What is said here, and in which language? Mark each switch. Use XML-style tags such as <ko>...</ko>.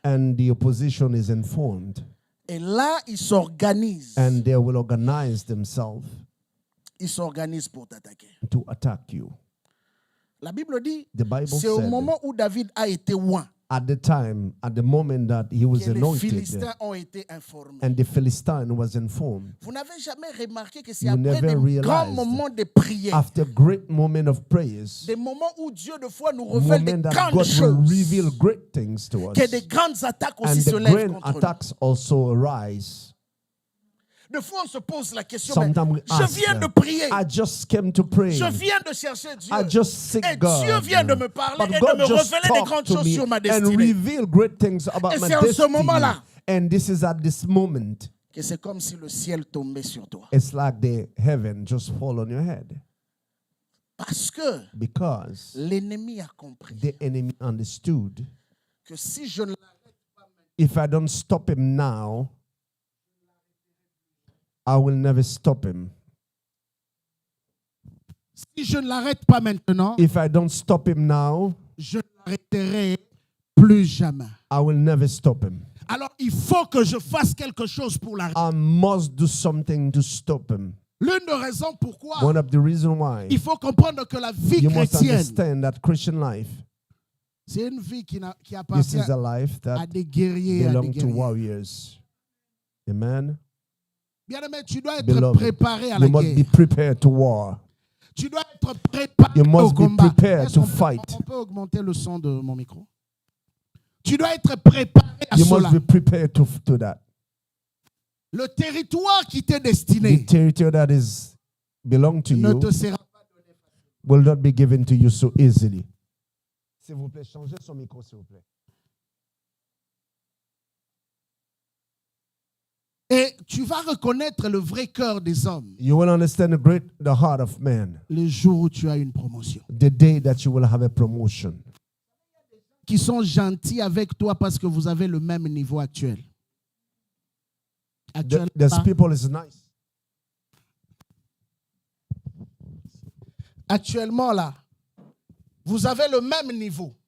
<en>and the opposition is informed,</en> <fr>Et là, ils s'organisent.</fr> <en>and they will organize themselves</en> <fr>Ils s'organisent pour t'attaquer.</fr> <en>to attack you.</en> <fr>La Bible dit,</fr> <en>The Bible</en> <fr>c'est au</fr> <en>said</en> <fr>moment où David a été oint</fr> <en>at the moment that he was</en> <fr>que les</fr> <en>anointed</en> <fr>Philistins ont été informés.</fr> <en>and the Philistine was informed,</en> <fr>Vous n'avez jamais remarqué que c'est</fr> <en>You</en> <fr>après</fr> <en>never</en> <fr>des grands</fr> <en>realized</en> <fr>moments de prière,</fr> <en>after great moment of prayers,</en> <fr>des moments où Dieu de fois nous révèle des</fr> <en>moment that</en> <fr>grandes</fr> <en>God will</en> <fr>choses,</fr> <en>reveal great things to us,</en> <fr>que des grandes attaques</fr> <en>and</en> <fr>aussi se</fr> <en>the</en> <fr>lèvent</fr> <en>grand</en> <fr>contre nous.</fr> <en>attacks also arise.</en> <fr>Des fois, on se pose la question,</fr> <en>Sometimes we</en> <fr>mais je</fr> <en>ask,</en> <fr>viens de prier,</fr> <en>I just came to pray.</en> <fr>je viens de chercher Dieu,</fr> <en>I just seek</en> <fr>et</fr> <en>God.</en> <fr>Dieu vient de me parler</fr> <en>But</en> <fr>et</fr> <en>God</en> <fr>de me</fr> <en>just</en> <fr>révéler des</fr> <en>talked</en> <fr>grandes</fr> <en>to</en> <fr>choses</fr> <en>me</en> <fr>sur ma</fr> <en>and</en> <fr>destinée.</fr> <en>reveal great things about</en> <fr>Et</fr> <en>my</en> <fr>c'est en ce</fr> <en>destiny.</en> <fr>moment-là</fr> <en>And this is at this moment.</en> <fr>que c'est comme si le ciel tombait sur toi.</fr> <en>It's like the heaven just fall on your head.</en> <fr>Parce que</fr> <en>Because</en> <fr>l'ennemi a compris</fr> <en>the enemy understood,</en> <fr>que si je ne l'arrête pas maintenant,</fr> <en>if I don't stop him now, I will never stop him.</en> <fr>si je ne l'arrête pas maintenant, If I don't stop him now, je ne l'arrêterai plus jamais.</fr> <en>I will never stop him.</en> <fr>Alors il faut que je fasse quelque chose pour l'arrêter.</fr> <en>I must do something to stop him.</en> <fr>L'une des raisons pourquoi</fr> <en>One of the reasons why</en> <fr>il faut comprendre que la vie</fr> <en>you must</en> <fr>chrétienne,</fr> <en>understand that Christian life,</en> <fr>c'est une vie qui</fr> <en>this</en> <fr>appartient</fr> <en>is a life</en> <fr>à</fr> <en>that</en> <fr>des guerriers, à des</fr> <en>belongs to</en> <fr>guerriers.</fr> <en>warriors. Amen.</en> <fr>Bien-aimé, tu dois être</fr> <en>Beloved,</en> <fr>préparé à la</fr> <en>you must be</en> <fr>guerre.</fr> <en>prepared to war.</en> <fr>Tu dois être préparé</fr> <en>You</en> <fr>au</fr> <en>must be</en> <fr>combat.</fr> <en>prepared</en> <fr>Est-ce</fr> <en>to</en> <fr>qu'on peut-</fr> <en>fight.</en> <fr>On peut augmenter le son de mon micro. Tu dois être préparé à</fr> <en>You</en> <fr>cela.</fr> <en>must be prepared to that.</en> <fr>Le territoire qui t'est</fr> <en>The</en> <fr>destiné</fr> <en>territory that is belong to</en> <fr>ne</fr> <en>you</en> <fr>te sera pas donné.</fr> <en>will not be given to you so easily.</en> <fr>S'il vous plaît, changez son micro, s'il vous plaît. Et tu vas reconnaître le vrai cœur des hommes</fr> <en>You will understand the heart of man</en> <fr>le jour où tu as une promotion.</fr> <en>the day that you will have a promotion.</en> <fr>Qui sont gentils avec toi parce que vous avez le même niveau actuel.</fr> <en>There's people is nice.</en> <fr>Actuellement, là, vous avez le même niveau.</fr>